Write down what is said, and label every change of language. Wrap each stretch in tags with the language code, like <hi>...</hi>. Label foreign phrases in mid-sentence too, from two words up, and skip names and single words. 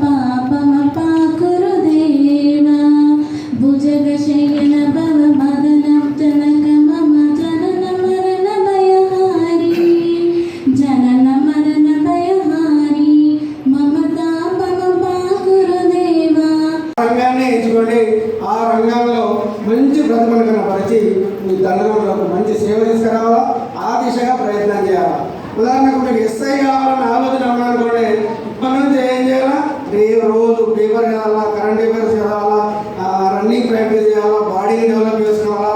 <sa>पापमपाकुरुदेव भुजगशयन भव मदनं जनक मम जनन मरण भयहारी जनन मरण भयहारी मम तापमपाकुरुदेव</sa> <te>రంగాన్ని ఎంచుకొని ఆ రంగంలో మంచి ప్రతిభను కనపరిచి మీ తల్లిదండ్రులకు మంచి సేవ తీసుకురావాలా, ఆ దిశగా ప్రయత్నం చేయాలా. ఉదాహరణకు మీకు ఎస్ఐ కావాలని ఆలోచన ఉన్నారనుకోండి, ఇప్పటి నుంచి ఏం చేయాలా, రోజు పేపర్ చదవాలా,</te> <en>current affairs</en> <te>చదవాలా,</te> <en>running practice</en> <te>చేయాలా, బాడీని డెవలప్ చేసుకోవాలా.</te>